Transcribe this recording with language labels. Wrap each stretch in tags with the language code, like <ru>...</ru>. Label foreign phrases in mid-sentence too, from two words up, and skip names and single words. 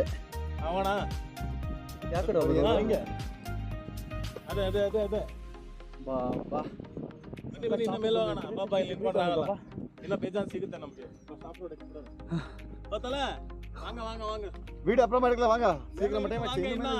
<kn>ಅವಣ ಯಾವ ಕಡೆ ಹೋಗೋದು? ಹಿಂಗೆ ಅದೇ ಅದೇ ಅದೇ ಅದೇ ಬಾ ಬಾ ಬನ್ನಿ ಇನ್ನ ಮೇಲೆ ಹೋಗೋಣ. ಬಾಬಾ ಇಲ್ಲಿ ನಿಂತ್ಕೊಂಡ್ರೆ ಆಗಲ್ಲ, ಇನ್ನ ಬೇಜಾನ್ ಸಿಗುತ್ತೆ ನಮ್ಗೆ.</kn> <ta>ಗೊತ್ತಲ್ಲ வாங்க வாங்க வாங்க வீடியோ அப்புறம் எடுக்கலாம் வாங்க சீக்கிரம் வாங்க, டைம் ஆச்சு வாங்க, இனிமே</ta>